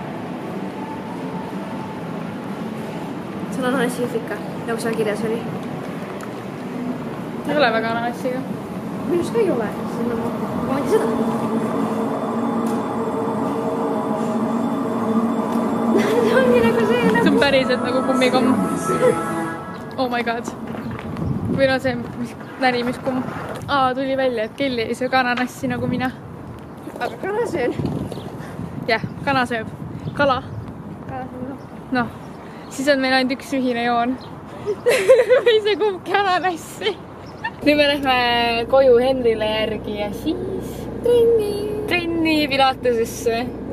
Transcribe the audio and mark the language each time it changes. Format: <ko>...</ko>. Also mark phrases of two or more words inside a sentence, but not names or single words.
<et>See on ananassi ikka, nagu seal kirjas oli. Ei ole väga ananassiga. Minus ka ei ole. See on nagu... Ma ei tea seda. See ongi nagu see nagu... See on päriselt nagu kummikomm.</et> <en>Oh my god.</en> <et>Või no see närimiskumm. Tuli välja, et Kelly ei söö ananassi nagu mina. Aga kana söön. Jah, kana sööb. Kala. Noh, siis on meil ainult üks ühine joon. Või see kumbki ananassi. Nüüd me lähme koju Henrile järgi ja siis trenni pilatesesse.</et>